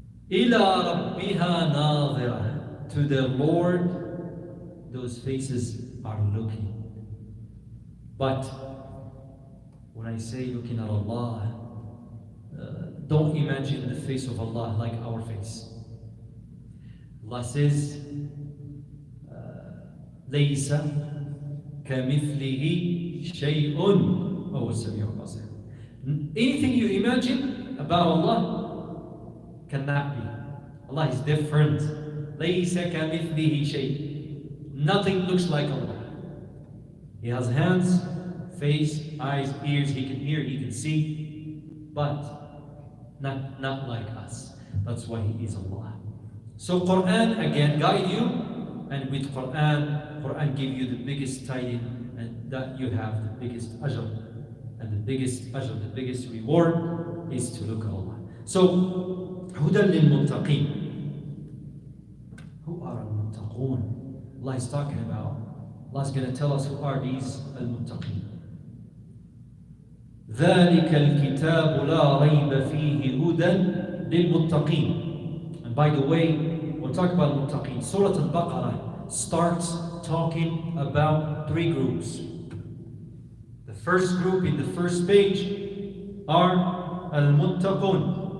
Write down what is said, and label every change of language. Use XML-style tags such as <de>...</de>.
<en>Ila rabbiha nadhira. To the Lord, those faces are looking. But when I say looking at Allah, don't imagine the face of Allah like our face. Allah says,</en> <ar>ليس كمثله شيء وهو السميع البصير.</ar> <en>Anything you imagine about Allah cannot be. Allah is different.</en> <ar>ليس كمثله شيء.</ar> <en>Nothing looks like Allah. He has hands, face, eyes, ears, he can hear, he can see, but not like us. That's why he is Allah. So Quran again guide you, and with Quran give you the biggest tiding, and that you have the biggest ajr, and the biggest ajr, the biggest reward is to look at Allah. So hudan lil muttaqin. Who are al-muttaqun? Allah is talking about. Allah is going to tell us who are these al-muttaqin.</en> <ar>ذلك الكتاب لا ريب فيه هدى للمتقين.</ar> <en>And by the way, we'll talk about al-muttaqin. Surah Al-Baqarah starts talking about three groups. The first group in the first page are al-muttaqun.</en>